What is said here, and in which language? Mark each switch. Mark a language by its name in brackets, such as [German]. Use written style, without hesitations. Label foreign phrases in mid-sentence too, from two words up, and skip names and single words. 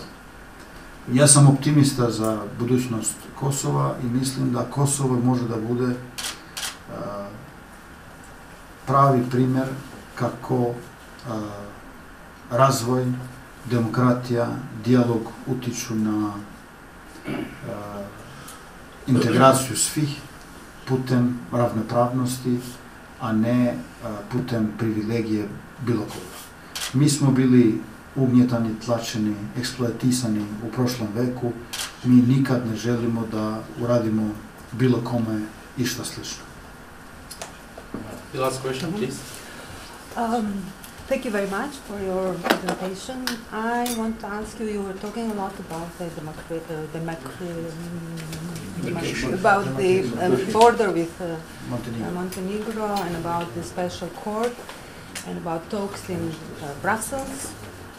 [Serbian] Ja sam optimista za budućnost Kosova i mislim da Kosovo može da bude pravi primjer kako razvoj, demokratija, dijalog utiču na integraciju svih putem ravnopravnosti, a ne putem privilegije bilo koga. Mi smo bili ugnjetani, tlačeni, eksploatisani u prošlom veku. Mi nikad ne želimo da uradimo bilo kome išta slično. [English] The last question, please. Thank you very much for your presentation. I want to ask you, you were talking a lot about the border with Montenegro and about the special court and about talks in Brussels.